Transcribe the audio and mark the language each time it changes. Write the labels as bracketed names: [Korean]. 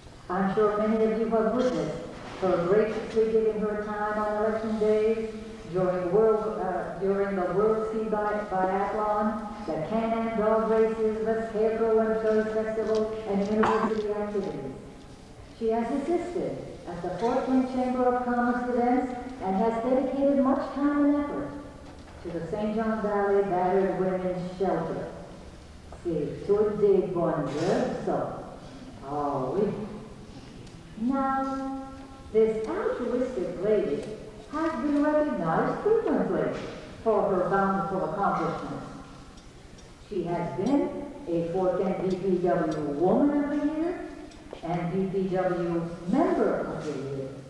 [English] I'm sure many of you have witnessed her graciously giving her time on election days, during the World Sea Biathlon, the Can-Am dog races, the Scarecrow and Show Festival, and university activities. She has assisted at the Fort Kent Chamber of Commerce events and has dedicated much time and effort to the St. John Valley Battered Women's Shelter. [French] C'est tout des bonnes œuvres, ça. Oh, oui. [English] Now, this altruistic lady has been recognized frequently for her bountiful accomplishments. She has been a Fort Kent BPW Woman of the Year and BPW Member of the Year.